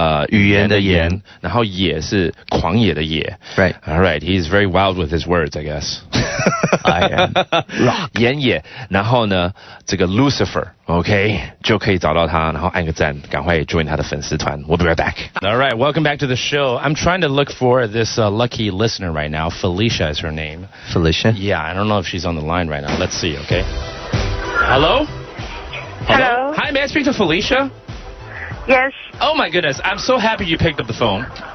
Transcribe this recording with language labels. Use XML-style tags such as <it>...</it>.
<zh>语言的言，然后野是狂野的野。</zh> <en>Right. All right. He's very wild with his words, I guess. I am.</en> <zh>言野，然后呢，这个 Lucifer，OK， 就可以找到他，然后按个赞，赶快 join 他的粉丝团。</zh> <en>We'll be right back. All right. Welcome back to the show. I'm trying to look for this lucky listener right now. Felicia is her name. Felicia? Yeah. I don't know if she's on the line right now. Let's see. Okay. Hello. Hello. Hi. May I speak to Felicia? Yes. Oh my goodness, I'm so happy you picked up the phone.</en>